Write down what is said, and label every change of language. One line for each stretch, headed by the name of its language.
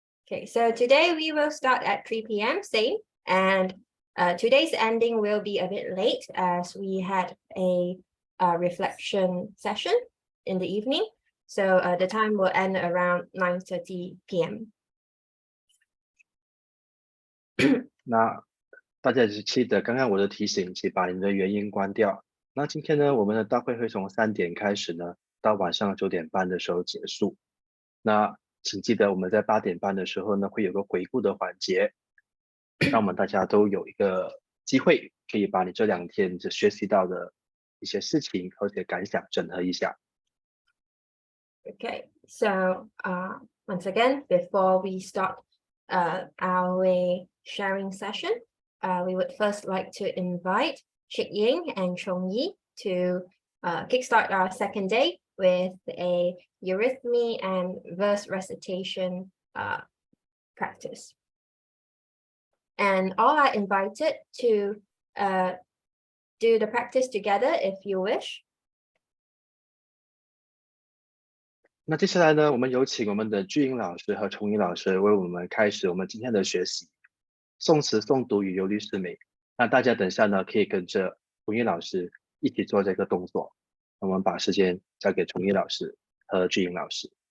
English: Okay, so today we will start at 3 p.m. same, and today's ending will be a bit late as we had a reflection session in the evening. So the time will end around 9:30 p.m.
Chinese: 那大家只记得刚刚我的提醒，请把你的原音关掉。那今天呢，我们的大会会从3点开始呢，到晚上9点半的时候结束。那请记得我们在8点半的时候呢，会有个回顾的环节，让我们大家都有一个机会，可以把你这2天学习到的一些事情和些感想整合一下。
English: Okay, so once again, before we start our sharing session, we would first like to invite Chik Ying and Chong Yi to kickstart our second day with a eurythmy and verse recitation practice. And all are invited to do the practice together if you wish.
Chinese: 那接下来呢，我们有请我们的巨英老师和崇义老师为我们开始我们今天的学习，宋词诵读与游律诗美。那大家等下呢，可以跟着崇义老师一起做这个动作。我们把时间交给崇义老师和巨英老师。